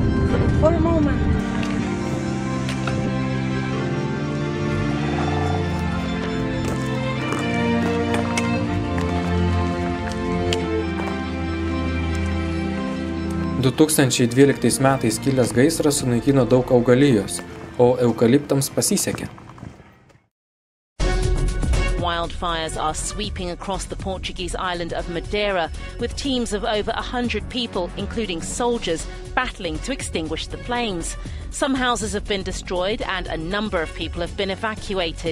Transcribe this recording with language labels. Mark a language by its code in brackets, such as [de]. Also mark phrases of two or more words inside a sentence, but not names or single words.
[lt] 2012 metais kilęs gaisras sunaikino daug augalijos, o eukaliptams pasisekė. [en] Wildfires are sweeping across the Portuguese island of Madeira, with teams of over 100 people, including soldiers, battling to extinguish the flames. Some houses have been destroyed and a number of people have been evacuated.